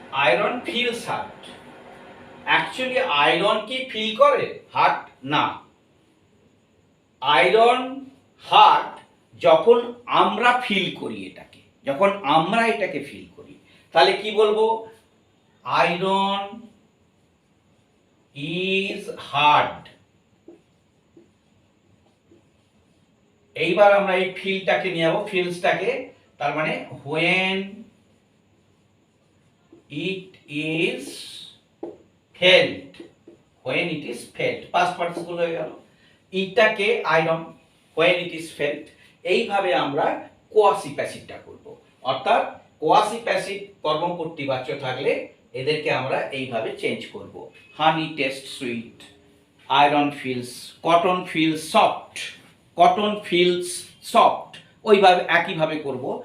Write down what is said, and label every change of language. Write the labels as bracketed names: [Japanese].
[English] Iron feels hard. Actually iron [Bangla] কি feel করে hard না, আয়রন হার্ড যখন আমরা ফিল করি এটাকে, যখন আমরা এটাকে ফিল করি তাহলে কি বলবো, [English] Iron is hard. [Bangla] এইবার আমরা এই ফিলটাকে নিয়ে যাবো, ফিলসটাকে, তার মানে [English] when it is felt, when it is felt, past participle [Bangla] হয়ে গেল, এটাকে iron, when it is felt। এইভাবে আমরা কোয়াসি প্যাসিভটা করব, অর্থাৎ কোয়াসি প্যাসিভ কর্মকর্তৃবাচ্য থাকলে এদেরকে আমরা এইভাবে চেঞ্জ করব। [English] honey taste sweet, iron feels, cotton feels soft, cotton feels soft, [Bangla] ওইভাবে একইভাবে করব।